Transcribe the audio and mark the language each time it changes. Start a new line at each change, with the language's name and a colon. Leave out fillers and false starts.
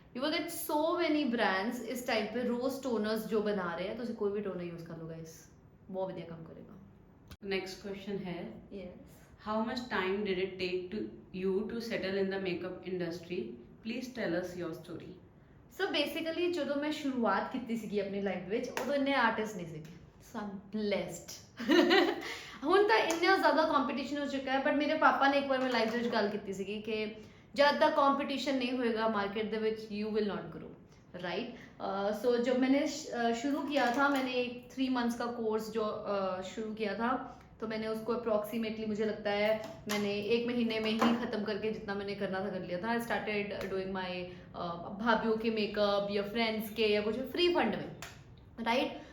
English: you will get so many brands
Hindi: इस type पे रोज toners जो बना रहे हैं, तो कोई भी टोनर यूज कर लो गाइस, बहुत बढ़िया काम करेगा। नेक्स्ट क्वेश्चन है
English: Yes, how much time did it take to you to settle in the makeup industry, please tell us your story.
Hindi: So basically जो मैं शुरुआत की सी अपनी लाइफ में, उदो इन्ने आर्टिस्ट नहीं थे,
English: So I am blessed.
Punjabi: ਹੁਣ ਤਾਂ ਇੰਨਾ ਜ਼ਿਆਦਾ ਕੰਪੀਟੀਸ਼ਨ ਹੋ ਚੁੱਕਾ ਹੈ, ਬਟ ਮੇਰੇ ਪਾਪਾ ਨੇ ਇੱਕ ਵਾਰ ਮੈਂ ਲਾਈਫ ਦੇ ਵਿੱਚ ਗੱਲ ਕੀਤੀ ਸੀਗੀ ਕਿ
Hindi: जब तक कंपटीशन नहीं होएगा
Punjabi: market दे which
English: you will not grow,
Punjabi: right.
Hindi: सो जब मैंने शुरू किया था, मैंने एक 3 मंथ्स का कोर्स जो शुरू किया था, तो मैंने उसको अप्रॉक्सीमेटली मुझे लगता है मैंने 1 महीने में ही ख़त्म करके जितना मैंने करना था कर लिया था।
English: I started doing my
Hindi: भाभीियों के मेकअप या फ्रेंड्स के या कुछ फ्री फंड में, राइट।